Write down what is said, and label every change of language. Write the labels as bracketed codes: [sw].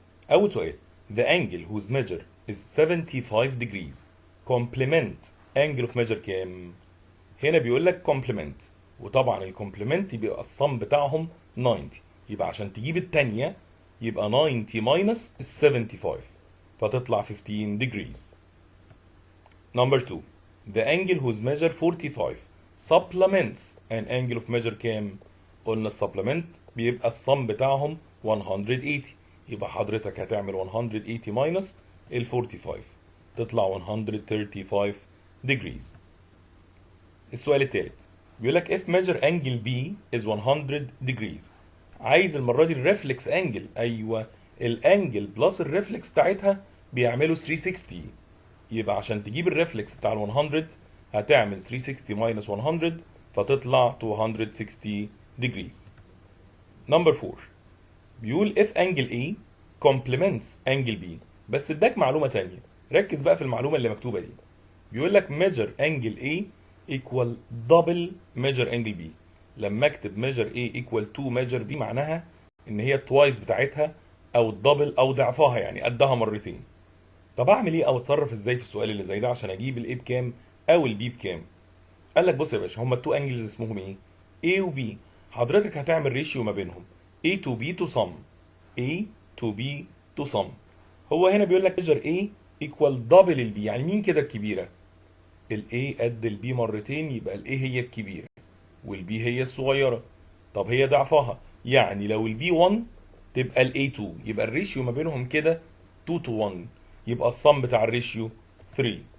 [ar] اول سؤال: [en] the angle whose measure is 75 degrees complement angle of measure [ar] كام؟ هنا بيقول لك complement، وطبعا الكومبلمنت يبقى الصم بتاعهم 90، يبقى عشان تجيب التانية يبقى 90 minus 75 فتطلع 15 degrees. [en] Number 2: the angle whose measure 45 supplements an angle of measure [ar] كام؟ قلنا السبلمنت بيبقى الصم بتاعهم 180، يبقى حضرتك هتعمل 180 minus ال 45 تطلع 135 degrees. السؤال الثالث بيقول لك [en] if measure angle B is 100 degrees، [ar] عايز المرة دي الريفلكس انجل. ايوه، الانجل بلس الريفلكس بتاعتها بيعملوا 360، يبقى عشان تجيب الريفلكس بتاع ال 100 هتعمل 360 minus 100 فتطلع 260 degrees. نمبر 4 بيقول [en] if angle A complements angle B، [ar] بس اداك معلومة تانية، ركز بقى في المعلومة اللي مكتوبة دي. بيقول لك [en] measure angle A equal double measure angle B. [ar] لما اكتب [en] measure A equal to measure B [ar] معناها ان هي twice بتاعتها او الدبل او ضعفها، يعني قدها مرتين. طب اعمل ايه او اتصرف ازاي في السؤال اللي زي ده عشان اجيب الاي بكام او البي بكام؟ قال لك بص يا باشا، هما [en] التو انجلز [ar] اسمهم ايه؟ A و B. حضرتك هتعمل ريشيو ما بينهم [en] A to B to sum، [ar] A to B to sum. هو هنا بيقول لك measure A equal double ال B، يعني مين كده الكبيرة؟ ال A قد ال B مرتين، يبقى ال A هي الكبيرة وال B هي الصغيرة. طب هي ضعفها، يعني لو ال B 1 تبقى ال A 2، يبقى الريشيو ما بينهم كده 2 to 1، يبقى الصم بتاع الريشيو 3.